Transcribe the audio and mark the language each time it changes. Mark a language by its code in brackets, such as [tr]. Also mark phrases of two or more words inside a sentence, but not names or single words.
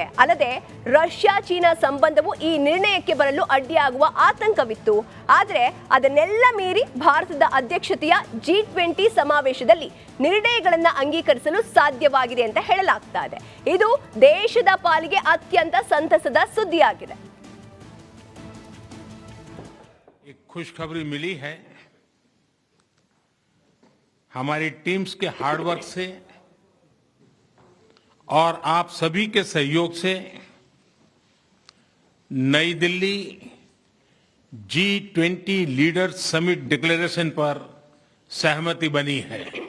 [kn] ಅಲ್ಲದೆ ರಷ್ಯಾ ಚೀನಾ ಸಂಬಂಧವು ಈ ನಿರ್ಣಯಕ್ಕೆ ಬರಲು ಅಡ್ಡಿಯಾಗುವ ಆತಂಕವಿತ್ತು. ಆದರೆ ಅದನ್ನೆಲ್ಲ ಮೀರಿ ಭಾರತದ ಅಧ್ಯಕ್ಷತೆಯ G20 ಸಮಾವೇಶದಲ್ಲಿ ನಿರ್ಣಯಗಳನ್ನು ಅಂಗೀಕರಿಸಲು ಸಾಧ್ಯವಾಗಿದೆ ಅಂತ ಹೇಳಲಾಗ್ತಾ ಇದೆ. ಇದು ದೇಶದ ಪಾಲಿಗೆ ಅತ್ಯಂತ ಸಂತಸದ ಸುದ್ದಿಯಾಗಿದೆ. [hi] खुशखबरी मिली है. हमारी टीम्स के हार्डवर्क से और आप सभी के सहयोग से नई दिल्ली G20 [en] leaders summit declaration [hi] पर सहमति बनी है.